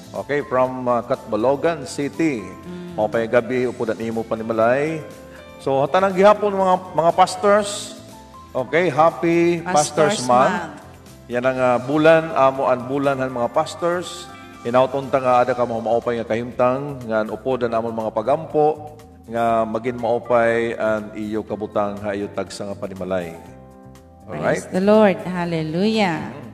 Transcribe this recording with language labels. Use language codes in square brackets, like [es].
[en] Okay, from Catbalogan City. [war] Maupay gabi, upudan imo panimalay. So, hatanang gihapon mga pastors. [en] Okay, happy Pastors Month. [war] Yan ang bulan, amo ang bulan ng mga pastors. Inautunta nga ada ka mga maupay nga kahimtang, nga upodan amon mga pagampo, nga maging maupay ang iyo kabutang ha iyo tagsa nga panimalay. Alright? [en] Praise the Lord. Hallelujah.